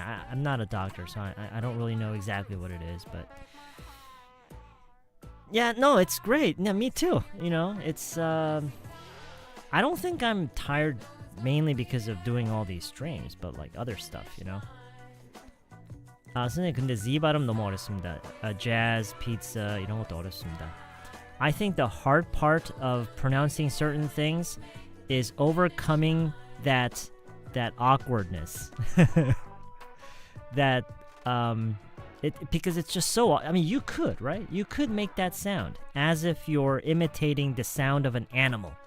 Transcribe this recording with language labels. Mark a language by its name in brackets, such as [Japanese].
[English] I'm not a doctor, so I don't really know exactly what it is, but yeah, no, it's great. Yeah, me too. You know, it's I don't think I'm tired mainly because of doing all these streams, but like other stuff, you know. [Korean] 선생님, 근데 Z 발음 너무 어렵습니다. Jazz, pizza 이런 것도 어렵습니다. [English] I think the hard part of pronouncing certain things is overcoming that awkwardness. That because it's just so, I mean, you could, right? You could make that sound as if you're imitating the sound of an animal.